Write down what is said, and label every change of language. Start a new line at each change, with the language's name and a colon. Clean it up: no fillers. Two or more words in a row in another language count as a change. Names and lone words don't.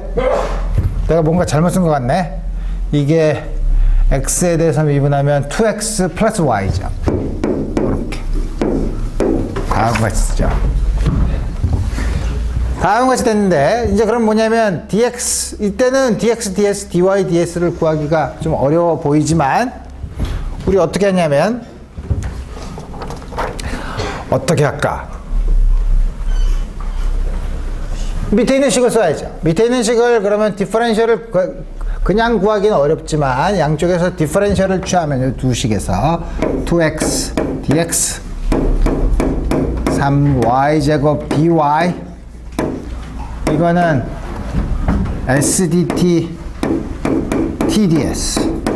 Korean: 내가 뭔가 잘못 쓴 것 같네. 이게 x에 대해서 미분하면 2x 플러스 y죠. 이렇게 다음과 같이 쓰죠. 다음과 같이 됐는데 이제 그럼 뭐냐면 dx 이때는 dx, ds, dy, ds를 구하기가 좀 어려워 보이지만 우리 어떻게 하냐면 어떻게 할까? 밑에 있는 식을 써야죠. 밑에 있는 식을 그러면 디퍼런셜을 그냥 구하기는 어렵지만 양쪽에서 디퍼런셜을 취하면 이 두 식에서 2x dx 3y 제곱 dy 이거는 sdt tds.